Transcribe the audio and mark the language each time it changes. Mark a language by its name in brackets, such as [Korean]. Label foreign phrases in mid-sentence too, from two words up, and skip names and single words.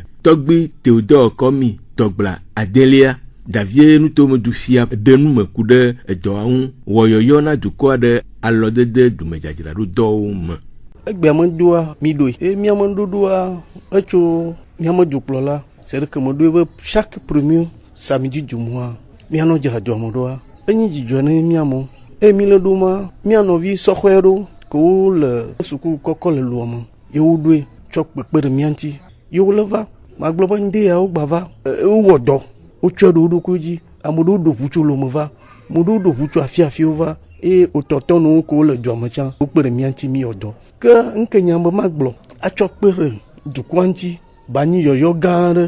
[Ewe] Tɔgbi Theodore Kɔmi Tɔgbla Adelia Davie nutomedu fia ɖe nume ku ɖe edɔa ŋu wɔyɔyɔ na dukɔa ɖe alɔdede dumedzadzraɖo dɔwo me. Egbea medoa mi ɖoe eye míame ɖoɖoa etso míame dzokplɔla [French] c'est que [Ewe] me ɖoe be [French] chaque premier samedi du mois [Ewe] míanɔ dzra dɔa me ɖoa enyi dzidzɔ ne míamewo eye mi le ɖo ma mía nɔvi sɔxɔe ɖo ke wo le suku kɔkɔ le loa me ye wo ɖoe tsɔ kpekpe ɖe mía ŋuti ye wo le va magblɔ be ŋdɛ ya wo gba va wowɔ dɔ wotsɔ ɖe wo ɖokui dzi ame ɖewo ɖo ʋu tso lome va ame ɖewo ɖo ʋu tso afiafiwo va eye wotɔtɔ nu ko le dua me tsã wokpe ɖe mía ŋuti mi wɔ dɔ ke ŋke nya be magblɔ atsɔ kpe ɖe dukɔa ŋuti banyi yɔyɔ gã aɖe